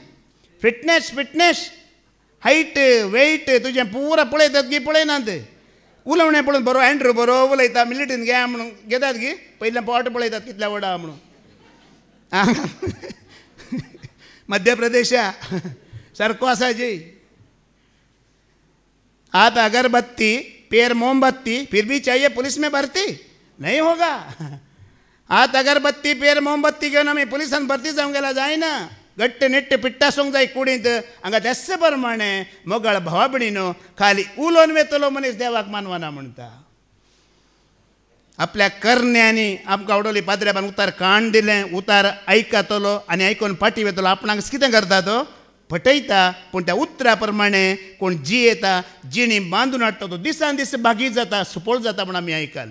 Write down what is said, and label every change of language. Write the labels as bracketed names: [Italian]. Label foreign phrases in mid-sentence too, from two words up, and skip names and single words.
[Konkani] फिटनेस हायट वेट तुजें पुरा पळयतात की पळयनात. उलोवणें पळोवन बरो एंड्रू बरो उलयता मिलिटरींत घे म्हणून घेतात की पयलें पोट पळयतात कितल्या व्हडा म्हणून. मध्य प्रदेशा सारको आसा जी. [Hindi] हाथ अगरबत्ती पैर मोमबत्ती फिर भी चाहिए पुलिस में भर्ती नहीं होगा. [Konkani] हाथ अगरबत्ती पैर मोमबत्ती घेवन आमी पुलिसान भरती जावंक गेला जायना. घट्ट नेट्ट पिट्टा सोंग जाय कुडींत हांगा तेच प्रमाणे मोगाळ भावा भयणीनो खाली उलोवन वेतलो मनीस देवाक मानवना म्हणटा. आपल्या करण्यांनी आमकां आवडली पाद्र्याबान उतार काण दिलें. उतार आयकतलो आनी आयकून फाटी वेतलो. आपणाक कितें करता तो फटयता पूण त्या उतरा प्रमाणे कोण जियेता जिणी बांदून हाडटा तो दिसान दीस बागी जाता सुपळ जाता म्हण आमी आयकलें.